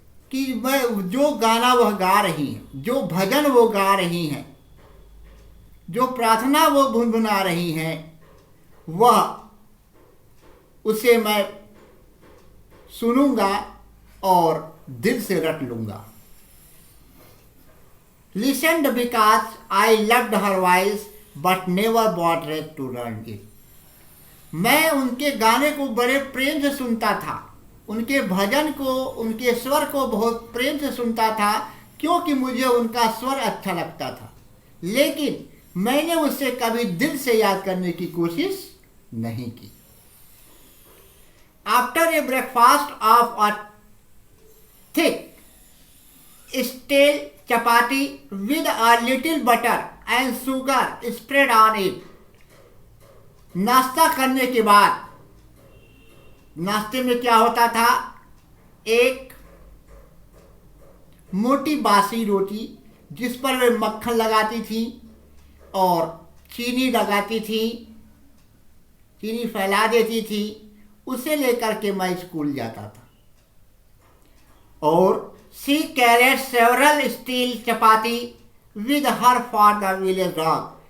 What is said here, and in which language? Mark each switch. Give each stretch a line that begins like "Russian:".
Hindi: कि मैं जो गाना वह गा रही हैं, जो भजन वो गा रही हैं, जो प्रार्थना वो गुनगुना रही हैं, वह उसे मैं सुनूंगा और दिल से रट लूंगा।
English: Listened because I loved her voice but never bothered to learn it.
Hindi: मैं उनके गाने को बड़े प्रेम से सुनता था, उनके भजन को, उनके स्वर को बहुत प्रेम से सुनता था, क्योंकि मुझे उनका स्वर अच्छा लगता था, लेकिन मैंने उससे कभी दिल से याद करने की कोशिश नहीं की।
English: After a breakfast of a thick stale chapati with a little butter and sugar spread on it.
Hindi: नाश्ता करने के बाद, नाश्ते में क्या होता था, एक मोटी बासी रोटी जिस पर वे मक्खन लगाती थी और चीनी लगाती थी, चीनी फैला देती थी, उसे लेकर के मैं स्कूल जाता था। और
English: she carried several steel chapati with her for the village dog.